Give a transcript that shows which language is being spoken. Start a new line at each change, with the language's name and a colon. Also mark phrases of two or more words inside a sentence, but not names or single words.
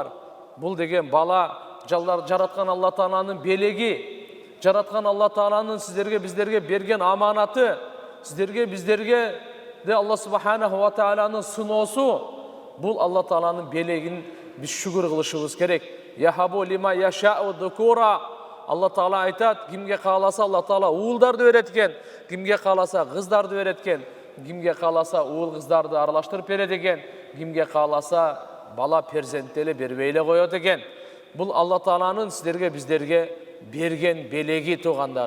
Kyrgyz: Бул деген бала жараткан Алла Тааланын белеги, жараткан Алла Тааланын биздерге берген аманаты, биздерге де
Arabic: الله سبحانه وتعالى
Kyrgyz: сыноосу. Бул Алла Тааланын белегин биз шүгүр кылышыбыз керек.
Arabic: يهب لمن يشاء الذكور.
Kyrgyz: Алла Таала айтат, кимге кааласа Алла Таала уулдарды берет экен, кимге кааласа кыздарды берет экен, кимге кааласа уул кыздарды аралаштырып берет экен, кимге кааласа бала перзентти эле бербей эле коет экен. Бул Алла Тааланын биздерге берген белеги туугандар.